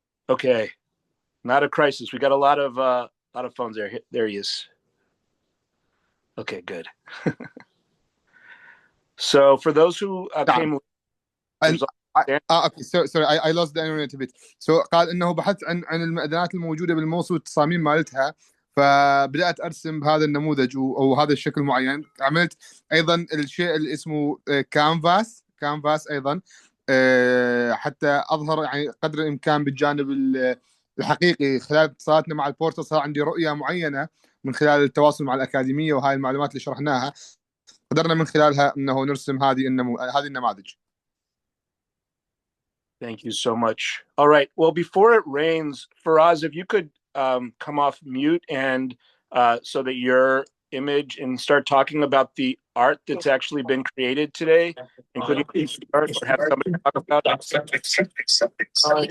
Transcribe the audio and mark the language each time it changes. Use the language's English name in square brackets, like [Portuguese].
[English] Okay, not a crisis. We got a lot of phones there. There he is. Okay, good. So for those who came. [Arabic] اوكي سوري [English] I lost the internet a bit. [Arabic] So قال انه بحثت عن المئذنات الموجوده بالموصل والتصاميم مالتها، فبدات ارسم بهذا النموذج او هذا الشكل معين. عملت ايضا الشيء اللي اسمه كانفاس ايضا، حتى اظهر يعني قدر الامكان بالجانب الحقيقي. خلال اتصالاتنا مع البورتال صار عندي رؤيه معينه من خلال التواصل مع الاكاديميه وهاي المعلومات اللي شرحناها، قدرنا من خلالها انه نرسم هذه النماذج. [English] Thank you so much. All right. Well, before it rains, Faraz, if you could come off mute and so that your image and start talking about the art that's actually been created today, including art, or have somebody talk about